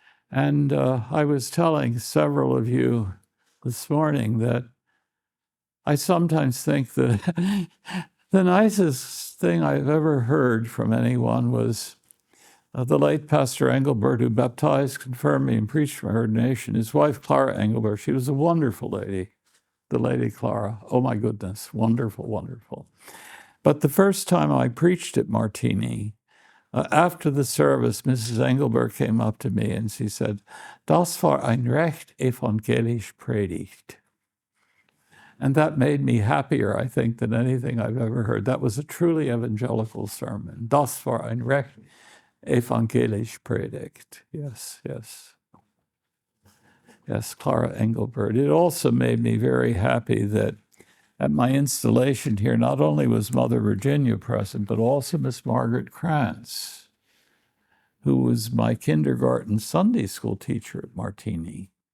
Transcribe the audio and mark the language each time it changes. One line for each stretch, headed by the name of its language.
English: And I was telling several of you this morning that I sometimes think that the nicest thing I've ever heard from anyone was the late Pastor Engelbert, who baptized, confirmed me, and preached my ordination. His wife, Clara Engelbert, she was a wonderful lady, the Lady Clara. Oh my goodness, wonderful, wonderful. But the first time I preached at Martini, after the service, Mrs. Engelbert came up to me and she said,
German: "Das war ein recht evangelisch Predigt."
English: And that made me happier, I think, than anything I've ever heard. That was a truly evangelical sermon.
German: Das war ein recht evangelisch Predigt.
English: Yes, yes. Yes, Clara Engelbert. It also made me very happy that at my installation here, not only was Mother Virginia present, but also Miss Margaret Krantz, who was my kindergarten Sunday school teacher at Martini.